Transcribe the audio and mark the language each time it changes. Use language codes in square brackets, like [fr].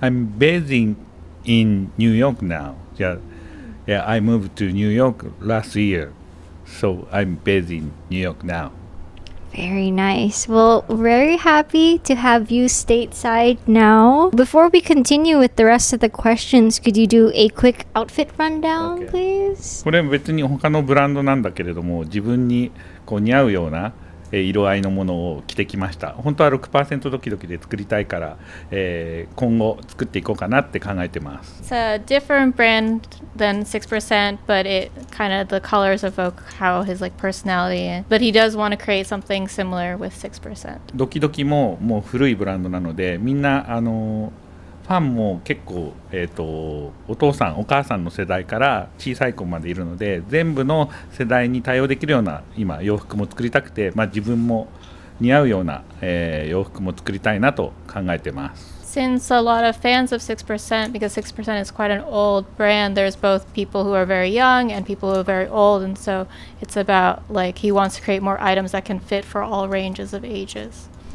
[en] I'm based in New York now. Yeah, I moved to New York last year. So I'm based in New York now. Very nice. Well, very happy to have you stateside now. Before we continue with the rest of the questions, could you do a quick outfit rundown, Okay. please? [ja] これは別に他のブランドなんだけれども、自分にこう似合うような色合いのものを着てきました。本当は 6% ドキドキで作りたいから、今後作っていこうかなって考えてます。 [en] It's a different brand than 6%, but it kind of the colors evoke how his like personality. But he does want to create something similar with 6%. [ja] ドキドキももう古いブランドなので、みんなファンも結構、お父さんお母さんの世代から小さい子までいるので、全部の世代に対応できるような今洋服も作りたくて、自分も似合うような、洋服も作りたいなと考えてます。 [en] Since a lot of fans of 6%, because 6% is quite an old brand, there's both people who are very young and people who are very old, and so it's about like he wants to create more items that can fit for all ranges of ages.